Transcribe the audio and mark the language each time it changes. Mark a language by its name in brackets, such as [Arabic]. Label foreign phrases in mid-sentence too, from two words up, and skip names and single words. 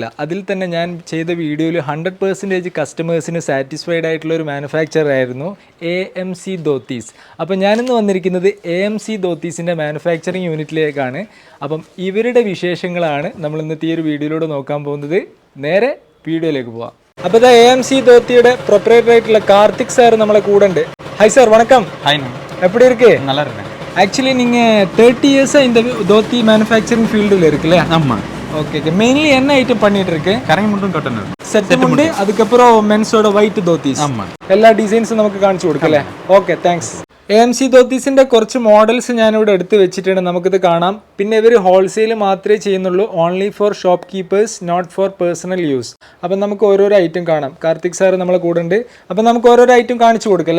[Malayalam] അതിൽ തന്നെ ഞാൻ ചെയ്ത വീഡിയോയിൽ 100% [English] customers satisfied [Malayalam] ആയിട്ടുള്ള ഒരു മാനുഫാക്ചർ ആയിരുന്നു AMC ധോത്തീസ്. അപ്പം ഞാനിന്ന് വന്നിരിക്കുന്നത് AMC ധോത്തീസിൻ്റെ [English] manufacturing unit. [Malayalam] അപ്പം ഇവരുടെ വിശേഷങ്ങളാണ് നമ്മൾ ഇന്നത്തെ ഈ ഒരു വീഡിയോയിലൂടെ നോക്കാൻ പോകുന്നത്. നേരെ വീഡിയോയിലേക്ക് പോവാം. അപ്പോൾ ഇത് AMC ധോത്തിയുടെ പ്രൊപ്പറേറ്റർ ആയിട്ടുള്ള കാർത്തിക് സാർ നമ്മളെ കൂടെ ഉണ്ട്. [English] hi sir, [Malayalam] വണക്കം. [Tamil] எப்படி இருக்கு? நல்லா இருக்கேன். ஆக்சுவலி நீங்கள் 30 இயர்ஸாக இந்த தோத்தி [English] manufacturing field [Tamil] இருக்குல்ல? ஆமாம். ஓகே. மெயின்லி என்ன ஐட்டம் பண்ணிட்டு இருக்கு? கரங்க மட்டும் [English] cotton set [Tamil] முண்டு, அதுக்கப்புறம் மென்ஸோட [English] white dhotis. [Tamil] ஆமாம். [Malayalam] എല്ലാ ഡിസൈൻസും നമുക്ക് കാണിച്ചു കൊടുക്കല്ലേ? [English] okay, thanks. [Malayalam] AMC ധോത്തീസിൻ്റെ കുറച്ച് മോഡൽസ് ഞാനിവിടെ എടുത്ത് വെച്ചിട്ടുണ്ട്, നമുക്കിത് കാണാം. പിന്നെ ഇവർ ഹോൾസെയിൽ മാത്രമേ ചെയ്യുന്നുള്ളൂ, [English] only for shop keepers, not for personal use. [Malayalam] അപ്പം നമുക്ക് ഓരോരോ ഐറ്റം കാണാം. കാർത്തിക് സാർ നമ്മളെ കൂടെ ഉണ്ട്. അപ്പം നമുക്ക് ഓരോരോ ഐറ്റം കാണിച്ചു കൊടുക്കല്ലേ?